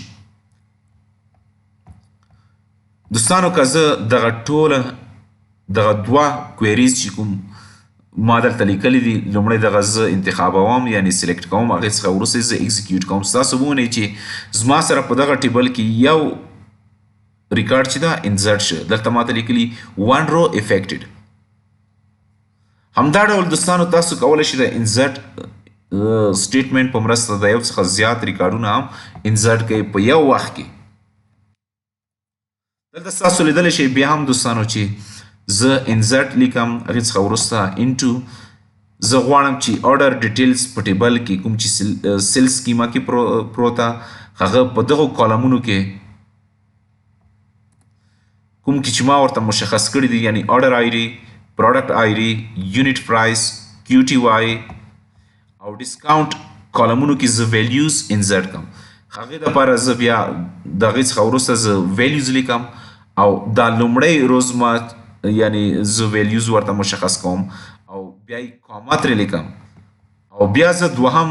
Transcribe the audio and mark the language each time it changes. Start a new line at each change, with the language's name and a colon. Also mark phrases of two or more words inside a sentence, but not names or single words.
Pashto: دوستانو که زه دغه ټوله دغه دوه کویریز چې کوم ما دلته لیکلي دي لومړی دغه زه انتخابوم یعنی سلیکټ کوم هغې څخه وروسته زه اکزیکیوټ کوم ستاسو ومنئ چې زما سره په دغه ټیبل کې یو ریکارډ چې دا انزرټ شه دلته ماته لیکلي
English: one row affected
Pashto: همدا ډول دوستانو تاسو کولی شئ د
English: insert statement
Pashto: په مرسته د یو څخه زیات ریکارډونه هم انزرټ کوئ په یو وخت کې دلته تاسو لیدلی شئ بیا هم دوستانو چې زه انزرټ لیکم هغې څخه وروسته انټو زه غواړم چې
English: order details
Pashto: په ټیبل کې کوم چې سیل سکیما کې پروته هغه په دغو کالمونو کې کوم کې چې ما ورته مشخص کړي دي یعنی
English: order ID product ID unit price QTY
Pashto: او ډسکاونټ کالمونو کې زه
English: values insert
Pashto: کوم هغې دپاره زه بیا د هغې څخه وروسته زه ویلیوز لیکم او دا لومړی روز ما یعنی زه ویلیوز ورته مشخص کوم او بیا یې کاما ترې لیکم او بیا زه دوهم